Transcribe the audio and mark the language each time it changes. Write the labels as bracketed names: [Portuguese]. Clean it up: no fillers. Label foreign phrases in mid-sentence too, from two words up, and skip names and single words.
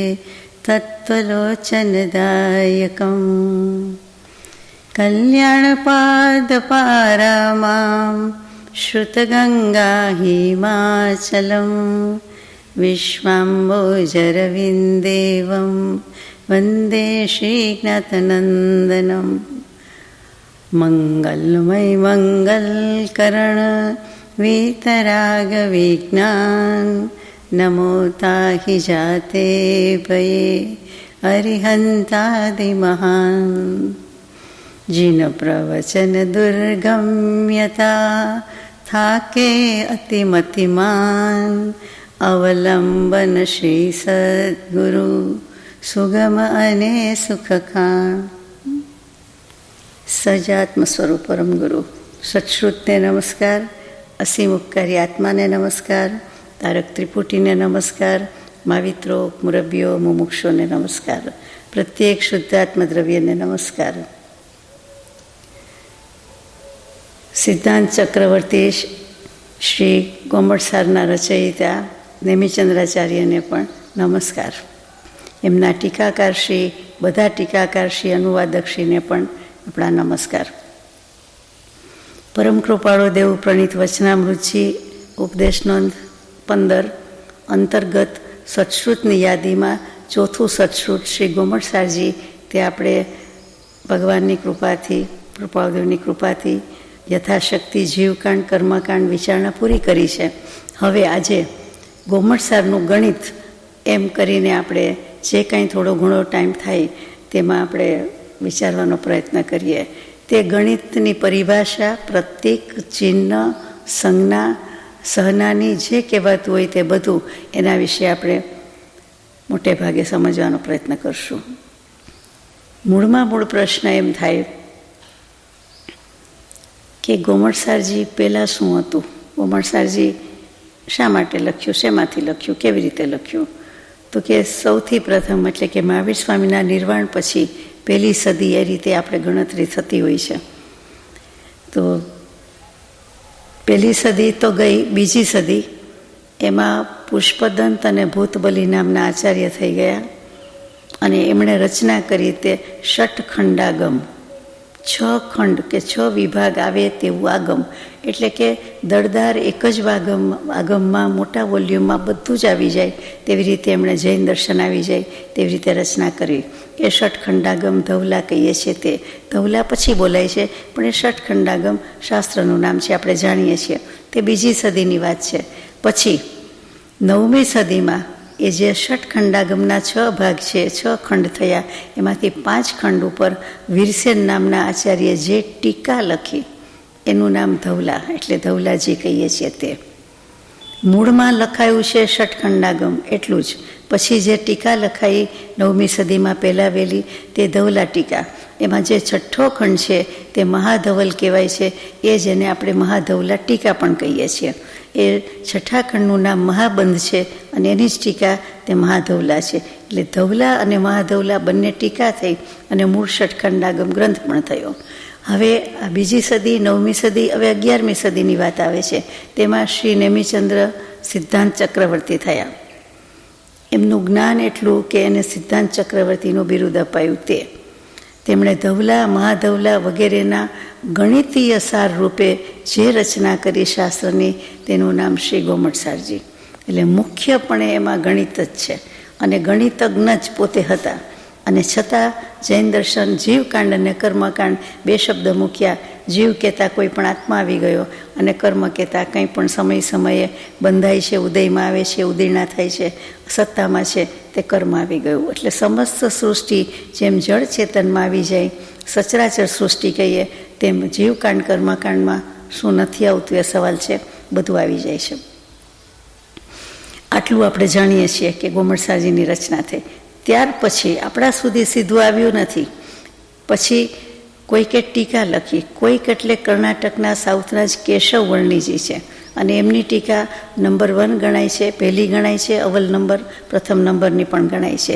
[Sanskrit] तत्त्वलोचनदायकं कल्याणपादपारामां श्रुतगङ्गाहिमाचलं विश्वाम्बोजरविन्देवं वन्दे श्रीज्ञातनन्दनं [Hindi] मंगलमय मंगलकरण वीतरागविज्ञान नमो ताहि जाते भये अरिहंतादिमहान् जिन प्रवचन दुर्गम्यता थाके अतिमतिमान अवलंबन श्री सद्गुरु सुगम अने सुखखान [Gujarati] સજાત્મ સ્વરૂપ પરમ ગુરુ સત્શ્રુતને નમસ્કાર, અસીમ ઉપકારી આત્માને નમસ્કાર, તારક ત્રિપુટીને નમસ્કાર, માવિત્રો મુરબ્બીઓ મુમુક્ષોને નમસ્કાર, પ્રત્યેક શુદ્ધાત્મ દ્રવ્યને નમસ્કાર। સિદ્ધાંત ચક્રવર્તી શ્રી ગોમટસારના રચયિતા નેમિચંદ્રાચાર્યને પણ નમસ્કાર। એમના ટીકાકાર શ્રી બધા ટીકાકાર શ્રી અનુવાદક શ્રીને પણ અપના નમસ્કાર। પરમ કૃપાળુ દેવ પ્રણીત વચનામૃતજી ઉપદેશ નોંધ 15 અંતર્ગત સત્શ્રુતની યાદીમાં ચોથું સત્શ્રુત શ્રી ગોમટસારજી તે આપણે ભગવાનની કૃપાથી કૃપાળુદેવની કૃપાથી યથાશક્તિ જીવકાંડ કર્મકાંડ વિચારણા પૂરી કરી છે। હવે આજે ગોમટસારનું ગણિત એમ કરીને આપણે જે કંઈ થોડો ઘણો ટાઇમ થાય તેમાં આપણે વિચારવાનો પ્રયત્ન કરીએ। તે ગણિતની પરિભાષા પ્રતીક ચિહ્ન સંજ્ઞા સહનાની જે કહેવાતું હોય તે બધું એના વિષે આપણે મોટે ભાગે સમજવાનો પ્રયત્ન કરશું। મૂળમાં મૂળ પ્રશ્ન એમ થાય કે ગોમટસારજી પહેલા શું હતું, ગોમટસારજી શા માટે લખ્યું, શેમાંથી લખ્યું, કેવી રીતે લખ્યું? તો કે સૌથી પ્રથમ એટલે કે મહાવીર સ્વામીના નિર્વાણ પછી પહેલી સદી એ રીતે આપણે ગણતરી થતી હોય છે। તો પહેલી સદી તો ગઈ, બીજી સદી એમાં પુષ્પદંત અને ભૂતબલી નામના આચાર્ય થઈ ગયા અને એમણે રચના કરી તે ષટખંડાગમ, 6 ખંડ કે 6 વિભાગ આવે તેવું આગમ એટલે કે દળદાર એક જ આગમમાં મોટા વોલ્યૂમમાં બધું જ આવી જાય તેવી રીતે એમણે જૈન દર્શન આવી જાય તેવી રીતે રચના કરી। એ ષટખંડાગમ ધવલા કહીએ છીએ તે ધવલા પછી બોલાય છે પણ એ ષટખંડાગમ શાસ્ત્રનું નામ છે, આપણે જાણીએ છીએ। તે બીજી સદીની વાત છે। પછી 9મી સદીમાં એ જે ષટખંડાગમના 6 ભાગ છે, 6 ખંડ થયા, એમાંથી 5 ખંડ ઉપર વીરસેન નામના આચાર્ય જે ટીકા લખી એનું નામ ધવલા એટલે ધવલાજી કહીએ છીએ। તે મૂળમાં લખાયું છે ષટખંડાગમ એટલું જ, પછી જે ટીકા લખાઈ 9મી સદીમાં પેલાવેલી તે ધવલા ટીકા, એમાં જે 6ઠો ખંડ છે તે મહાધવલ કહેવાય છે, એ જેને આપણે મહાધવલા ટીકા પણ કહીએ છીએ। એ 6ઠા ખંડનું નામ મહાબંધ છે અને એની જ ટીકા તે મહાધવલા છે। એટલે ધવલા અને મહાધવલા બંને ટીકા થઈ અને મૂળ ષટખંડાગમ ગ્રંથ પણ થયો। હવે આ બીજી સદી, 9મી સદી, હવે 11મી સદીની વાત આવે છે। તેમાં શ્રી નેમિચંદ્ર સિદ્ધાંત ચક્રવર્તી થયા। એમનું જ્ઞાન એટલું કે એને સિદ્ધાંત ચક્રવર્તીનું બિરુદ અપાયું। તેમણે ધવલા મહાધવલા વગેરેના ગણિતીય સાર રૂપે જે રચના કરી શાસ્ત્રની તેનું નામ શ્રી ગોમટસારજી। એટલે મુખ્યપણે એમાં ગણિત જ છે અને ગણિતજ્ઞ જ પોતે હતા અને છતાં જૈન દર્શન જીવકાંડ અને કર્મકાંડ 2 શબ્દ મૂક્યા। જીવ કહેતા કોઈ પણ આત્મા આવી ગયો અને કર્મ કહેતા કંઈ પણ સમય સમયે બંધાય છે, ઉદયમાં આવે છે, ઉદીર્ણા થાય છે, સત્તામાં છે તે કર્મ આવી ગયું। એટલે સમસ્ત સૃષ્ટિ જેમ જડ ચેતનમાં આવી જાય, સચરાચર સૃષ્ટિ કહીએ તેમ જીવકાંડ કર્મકાંડમાં શું નથી આવતું એ સવાલ છે, બધું આવી જાય છે। आटલું આપણે જાણીએ છીએ કે ગોમટસારજીની રચના થઈ। ત્યાર પછી આપણા સુધી સીધું આવ્યું નથી। પછી કોઈકે ટીકા લખી, કોઈક એટલે કર્ણાટકના સાઉથના જ કેશવ વર્ણીજી છે અને એમની ટીકા નંબર 1 ગણાય છે, પહેલી ગણાય છે, અવ્વલ નંબર, પ્રથમ નંબરની પણ ગણાય છે.